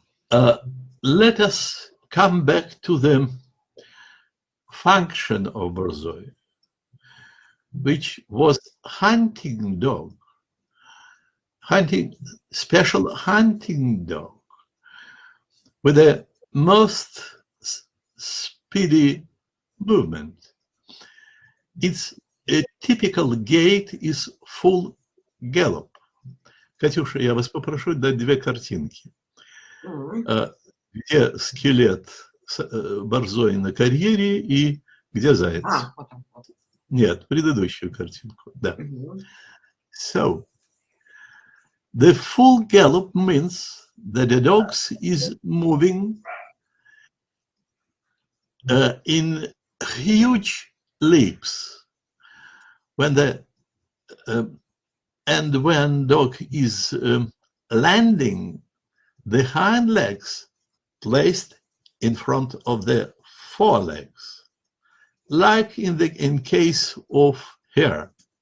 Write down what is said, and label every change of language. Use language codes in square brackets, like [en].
[en] Let us come back to the function of Borzoi, which was hunting dog, special hunting dog with the most speedy movement. Its typical gait is full gallop. [ru] Катюша, я вас попрошу дать 2 картинки. Где скелет Борзой на карьере и где заяц? Нет, предыдущую картинку. Да. [en] So, the full gallop means that the dog is moving in huge leaps. When when dog is landing, the hind legs placed in front of the forelegs, like in case of hare.